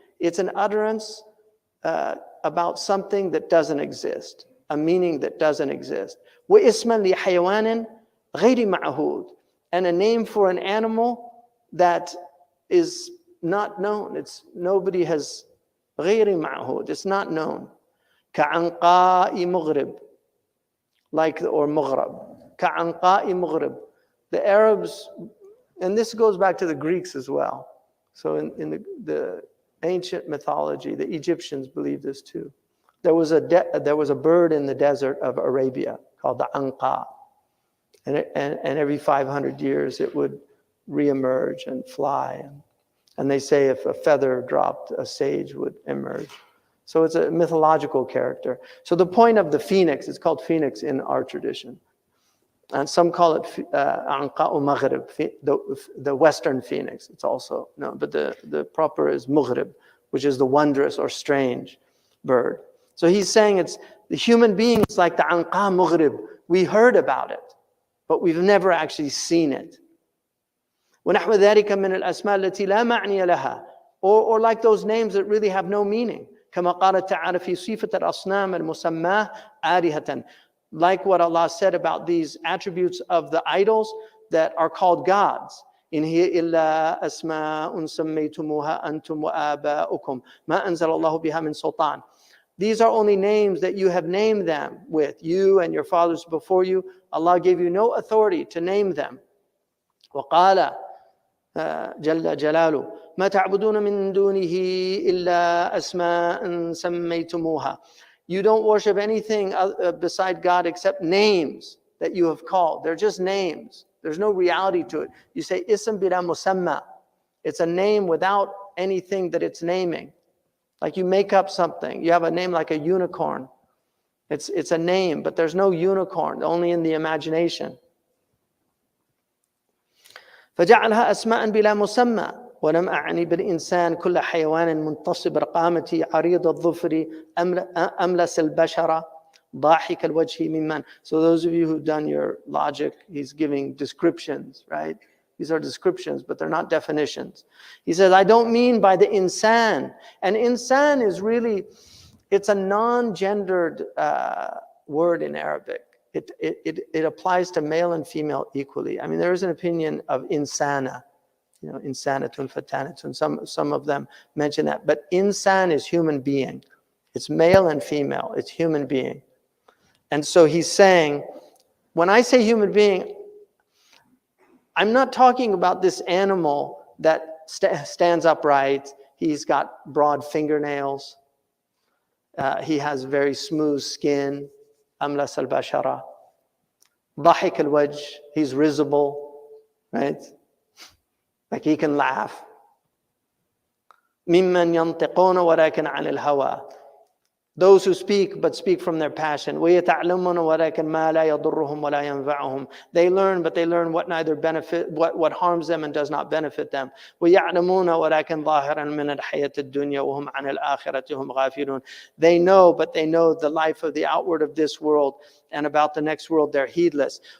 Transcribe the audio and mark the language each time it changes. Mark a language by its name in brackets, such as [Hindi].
[English] It's an utterance about something that doesn't exist, a meaning that doesn't exist. [Arabic] واسما لحيوان غير معهود, [English] and a name for an animal that is not known. It's nobody has [Arabic] غير معهود. [English] It's not known. [Arabic] كعنقاء مغرب, [English] like or [Arabic] مغرب. كعنقاء مغرب. [English] The Arabs, and this goes back to the Greeks as well. So in the ancient mythology, the Egyptians believed this too. There was a bird in the desert of Arabia called the anqa, and every 500 years it would reemerge and fly. And they say if a feather dropped, a sage would emerge. So it's a mythological character. So the point of the phoenix, it's called phoenix in our tradition. And some call it Anqa'u Maghrib, the western phoenix. It's also known, but the proper is Maghrib, which is the wondrous or strange bird. So he's saying it's the human being is like the Anqa Maghrib. We heard about it, but we've never actually seen it. [Arabic] وَنَحْوَ ذَلِكَ مِنَ الْأَسْمَاءِ الَّتِي لَا مَعْنِيَ لَهَا, [English] or like those names that really have no meaning. [Arabic] كما قال تعالى في صفة الأصنام المسماة آلهة. [English] Like what Allah said about these attributes of the idols that are called gods. [Arabic] إن هي إلا أسماء سميتموها أنتم وآباؤكم ما أنزل الله بها من سلطان. [English] These are only names that you have named them with, you and your fathers before you. Allah gave you no authority to name them. [Arabic] وقال جل جلاله ما تعبدون من دونه إلا أسماء سميتموها. [English] You don't worship anything beside God except names that you have called. They're just names. There's no reality to it. You say [Arabic] ism bila musamma. [English] It's a name without anything that it's naming. Like you make up something. You have a name like a unicorn. It's a name, but there's no unicorn, only in the imagination. [Arabic] فجعلها أسماء بلا مسمى ولم أعني بالإنسان كل حيوان منتصب رقامتي عريض الظفر أملس البشرة ضاحك الوجه ممن. [English] So those of you who've done your logic, he's giving descriptions, right? These are descriptions, but they're not definitions. He says, I don't mean by the insan. And insan is really, it's a non-gendered word in Arabic. It applies to male and female equally. I mean, there is an opinion of insana, you know, insanatun, fatanatun. Some of them mention that. But insan is human being. It's male and female. It's human being. And so he's saying, when I say human being, I'm not talking about this animal that stands upright. He's got broad fingernails. He has very smooth skin. [Arabic] أملس البشرة ضحك الوجه, [English] he's risible, right? Like he can laugh. [Arabic] ممن ينطقون ولكن عن الهوى, [English] those who speak but speak from their passion. [Arabic] ويتعلمون ولكن ما لا يضرهم ولا ينفعهم, [English] they learn but they learn what neither benefit what harms them and does not benefit them. [Arabic] ويعلمون ولكن ظاهرا من الحياة الدنيا وهم عن الآخرة هم غافلون, [English] they know but they know the life of the outward of this world, and about the next world they're heedless.